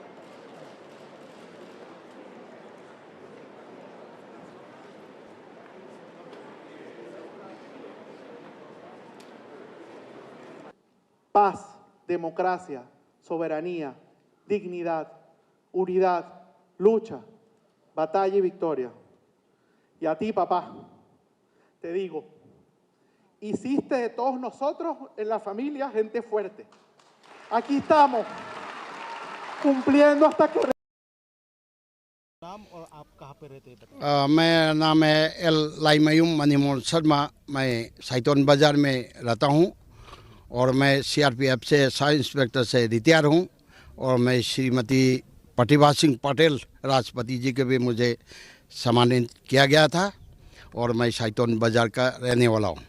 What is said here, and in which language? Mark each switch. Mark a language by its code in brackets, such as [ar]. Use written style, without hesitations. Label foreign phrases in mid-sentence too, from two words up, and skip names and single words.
[es] Paz, democracia, soberanía, dignidad, unidad, lucha. batalla y victoria. Y a ti, papá, te digo, hiciste de todos nosotros en la familia gente fuerte. Aquí estamos, cumpliendo hasta que... [hi] मेरा नाम है एल लाइमयूम मनीमोल शर्मा। मैं साइटोन बाज़ार में रहता हूँ और मैं सीआरपीएफ से [en] sub inspector [hi] से रिटायर हूँ और मैं श्रीमती प्रतिभा सिंह पटेल राष्ट्रपति जी के भी मुझे सम्मानित किया गया था और मैं साइटोन बाज़ार का रहने वाला हूँ।